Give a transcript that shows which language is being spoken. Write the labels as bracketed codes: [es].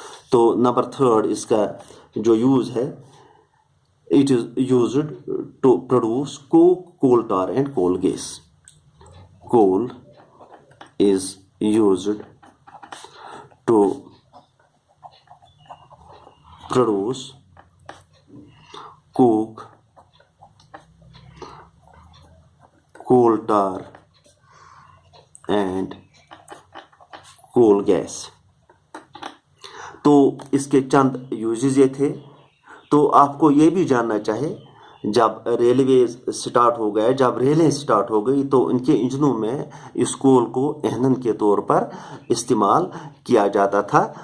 [ur] تو number third اس کا جو یوز ہے، [en] It is used to produce coal tar and coal gas. Coal is used to produce coke coal tar and coal gas. [ur] تو اس کے چند uses یہ تھے. تو آپ کو یہ بھی جاننا چاہے، جب ریلویز سٹارٹ ہو گئے، جب ریلیں سٹارٹ ہو گئی، تو ان کے انجنوں میں اس کول کو ایندھن کے طور پر استعمال کیا جاتا تھا.